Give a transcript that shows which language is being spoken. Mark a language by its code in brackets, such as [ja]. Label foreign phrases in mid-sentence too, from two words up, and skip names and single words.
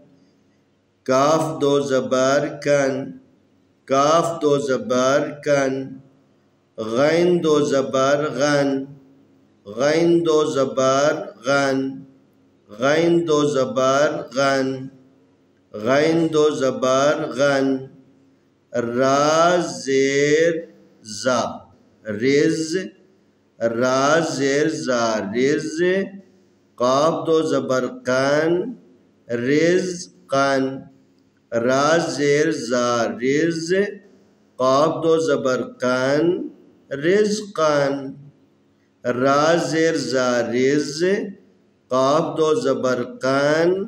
[ur] کاف 2 زبر کن، کاف 2 زبر کن، غین 2 زبر غن، غین 2 زبر غن، غین 2 زبر غن، غین 2 زبر غن، را زیر زا، رز، را زیر زا، رز، قاف 2 زبر قن، رزقن، را زیر زا رز، قاف دو زبر قن، رزقن، را زیر زا رز، قاف دو زبر قن،